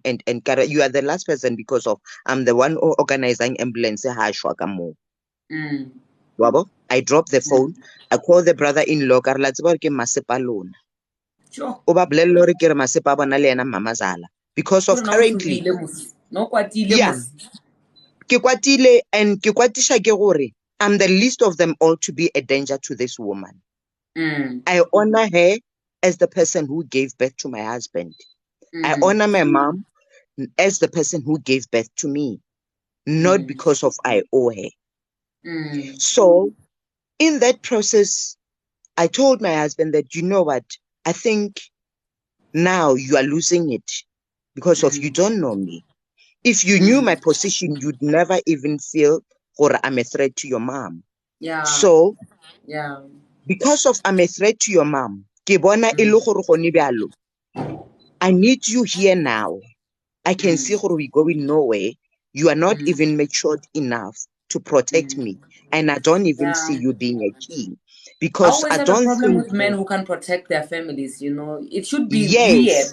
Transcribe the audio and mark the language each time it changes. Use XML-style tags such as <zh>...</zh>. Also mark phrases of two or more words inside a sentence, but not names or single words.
<en>And you are the last person because of I'm the one organizing ambulance. Wabo. I dropped the phone. I called the brother-in-law. Sure. Because of currently,</en> <nso>No kwatile</nso> <en>yeah.</en> <nso>mos. Ke kwatile</nso> <en>and</en> <nso>ke kwatisha ke gore</nso> <en>I'm the least of them all to be a danger to this woman. I honor her as the person who gave birth to my husband. I honor my mom as the person who gave birth to me, not because of I owe her. So in that process, I told my husband that, you know what, I think now you are losing it because of you don't know me. If you knew my position, you'd never even feel or I'm a threat to your mom. Yeah. So, Yeah. because of I'm a threat to your mom,</en> <nso>ke bona e le gore gone bjalo,</nso> <en>I need you here now. I can see gore we going nowhere. You are not even matured enough to protect me. And I don't even see Yeah. you being a king. I Because always I have a don't problem think, with men who can protect their families, you know. It should be weird</en>